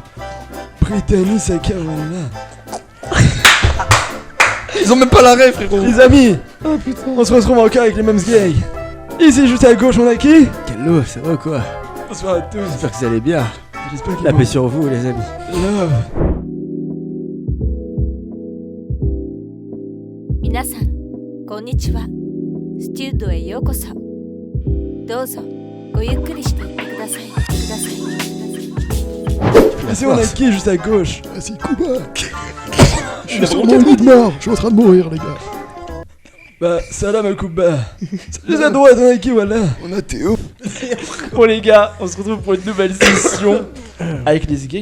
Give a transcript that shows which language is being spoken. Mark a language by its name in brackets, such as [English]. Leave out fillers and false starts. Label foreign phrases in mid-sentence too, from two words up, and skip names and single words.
[French] Brittany Sakawana. Ils ont même pas l'arrêt, frérot. Les amis, on se retrouve encore avec les mêmes gays. Ici, juste à gauche, on a qui? Hello, ça va ou quoi? Bonsoir à tous. J'espère que vous allez bien. J'espère qu'ils La vont. paix sur vous, les amis. Love. [Japanese] 皆さんこんにちはスチュードへようこそどうぞごゆっくりしていってください [French] Ici, on a qui juste à gauche? Ah, c'est Kuba. Je suis sur mon lit de mort, je suis en train de mourir, les gars. Bah, salam al-Kuba. Juste à droite, on a qui, voilà? On a Théo. Bon les gars, on se retrouve pour une nouvelle session avec les gays.